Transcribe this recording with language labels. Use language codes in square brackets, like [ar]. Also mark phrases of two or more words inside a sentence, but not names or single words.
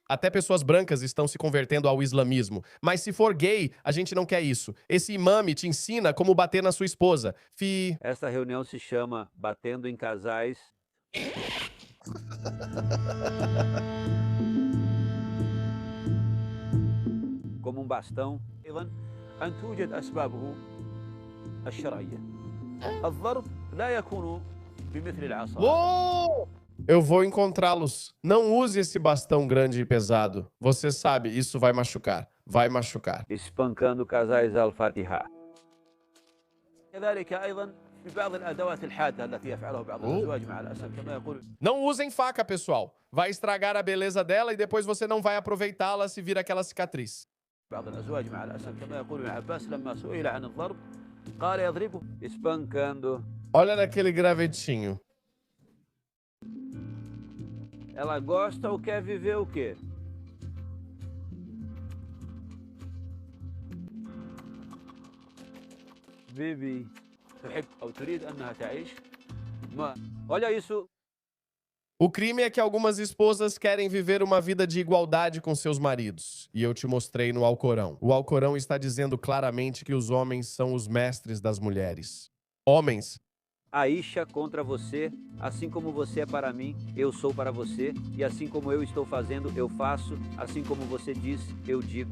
[pt] Até pessoas brancas estão se convertendo ao islamismo. Mas se for gay, a gente não quer isso. Esse imame te ensina como bater na sua esposa. Esta reunião se chama Batendo em Casais. como bastão. [ar] أيضا أن توجد أسبابه الشرعية. الضرب لا يكون بمثل العصا. [pt] Eu vou encontrá-los. Não use esse bastão grande e pesado. Você sabe, isso vai machucar. Vai machucar. Espancando casais al-Fatiha. [ar] كذلك أيضا في بعض الأدوات الحادة التي يفعلها بعض الأزواج مع الأسف كما يقول. [pt] Não usem faca, pessoal. Vai estragar a beleza dela e depois você não vai aproveitá-la se vir aquela cicatriz. [ar] بعض الأزواج مع الأسف كما يقول ابن عباس لما سئل عن الضرب قال يضربه espancando. [pt] Olha naquele gravetinho. Ela gosta ou quer viver o quê? Vive. [ar] تحب أو تريد أنها تعيش. ما. [pt] Olha isso. O crime é que algumas esposas querem viver uma vida de igualdade com seus maridos. E eu te mostrei no Alcorão. O Alcorão está dizendo claramente que os homens são os mestres das mulheres. Homens. Aisha contra você, assim como você é para mim, eu sou para você, e assim como eu estou fazendo, eu faço, assim como você diz, eu digo.